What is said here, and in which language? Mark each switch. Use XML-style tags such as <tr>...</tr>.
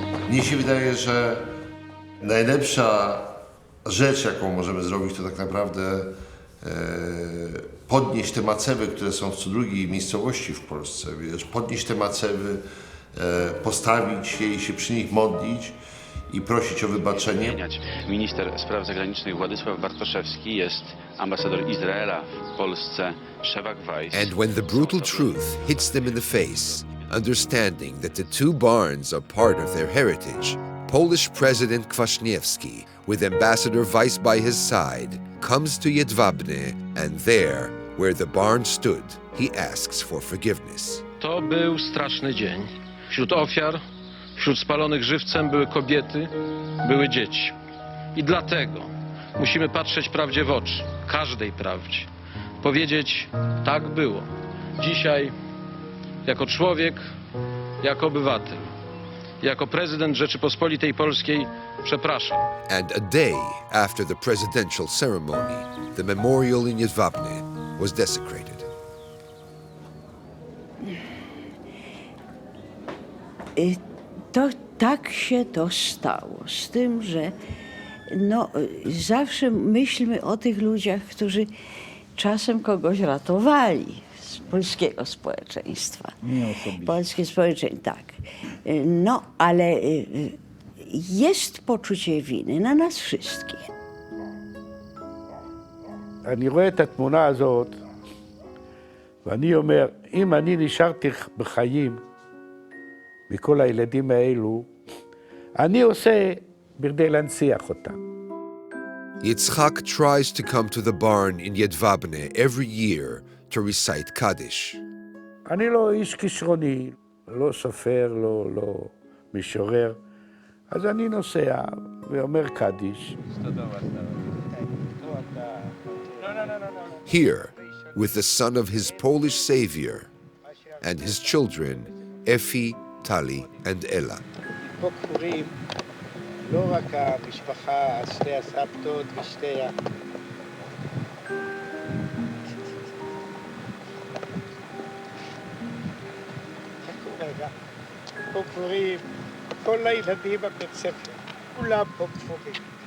<pl>Mnie się wydaje, że najlepsza rzecz, jaką możemy zrobić, to tak naprawdę podnieść te macewy, które są w co drugiej miejscowości w Polsce, wiesz, podnieść te macewy, postawić je i się przy nich modlić i prosić o wybaczenie. Minister spraw zagranicznych Władysław Bartoszewski jest ambasador Izraela w Polsce, Szewak Weiss.</pl> <en>And when the brutal truth hits them in the face, understanding that the two barns are part of their heritage, Polish President Kwaśniewski, with Ambassador Weiss by his side, comes to Jedwabne, and there, where the barn stood, he asks for forgiveness.</en> <pl>To był straszny dzień. Wśród ofiar, wśród spalonych żywcem były kobiety, były dzieci. I dlatego musimy patrzeć prawdzie w oczy, każdej prawdzie. Powiedzieć, tak było. Dzisiaj, jako człowiek, jako obywatel, jako prezydent Rzeczypospolitej Polskiej, przepraszam.</pl> <en>And a day after the presidential ceremony, the memorial in Jedwabne was desecrated.</en> <pl>Tak się to stało, z tym, że no, zawsze myślmy o tych ludziach, którzy czasem kogoś ratowali z polskiego społeczeństwa. Nie osobiście. Polskie społeczeństwo, tak. No, ale jest poczucie winy na nas wszystkich.</pl> <he>אני רואה את התמונה הזאת, ואני אומר, אם אני נשארתי בחיים מכל הילדים האלו, אני עושה בכדי להנציח אותם.</he> <en>Yitzchak tries to come to the barn in Jedwabne every year to recite Kaddish.</en> <he>אני לא איש כישרוני, לא סופר, לא משורר, אז אני נוסע ואומר קדיש.</he> <en>Here, with the son of his Polish savior and his children, Efi, Tali, and Ella.</en> <he>פה כפורים לא רק המשפחה, שתי הסבתות ושתי רגע, פה כפורים, כל הילדים בבית ספר, כולם פה כפורים.</he>